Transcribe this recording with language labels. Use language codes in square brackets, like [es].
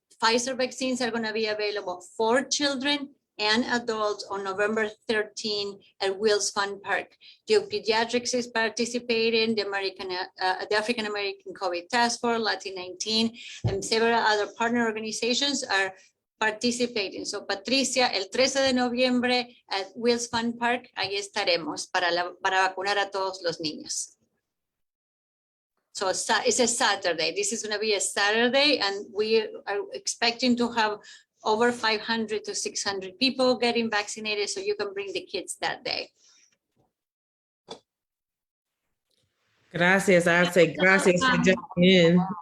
[en] Pfizer vaccines are going to be available for children and adults on November 13 at Wills Fun Park. Duke Pediatrics is participating, the African American COVID Task Force, Latin 19, and several other partner organizations are participating. [es] So Patricia, el 13 de noviembre at Wills Fun Park, ahí estaremos para vacunar a todos los niños. [en] So it's a Saturday. This is going to be a Saturday, and we are expecting to have over 500 to 600 people getting vaccinated, so you can bring the kids that day. [es] Gracias. [en] I'd say gracias for jumping in.